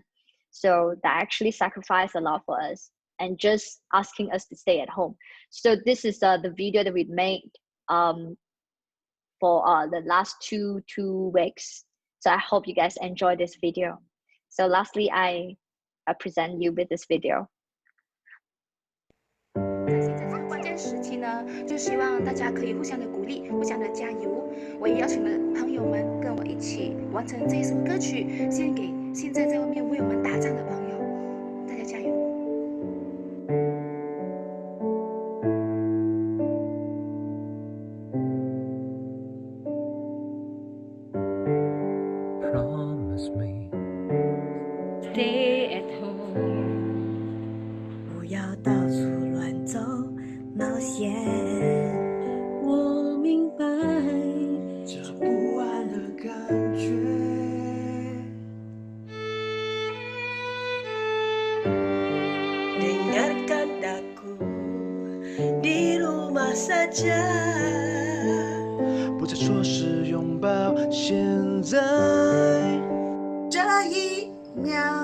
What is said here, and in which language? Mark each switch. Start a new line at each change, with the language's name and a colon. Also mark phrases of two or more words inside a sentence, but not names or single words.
English: So they actually sacrifice a lot for us and just asking us to stay at home. So this is the video that we made for the last two weeks. So I hope you guys enjoy this video. So lastly, I present you with this video.
Chinese: 在现在这个关键时期呢，就希望大家可以互相的鼓励，互相的加油。我也邀请了朋友们跟我一起完成这一首歌曲，献给现在在外面为我们打仗的朋友，大家加油！
English: Promise me, stay at home.
Chinese: 不要到处乱走冒险。我明白，这不安的感觉。
Malay: Dengarkan aku di rumah saja，
Chinese: 不再说是拥抱，现在这一秒，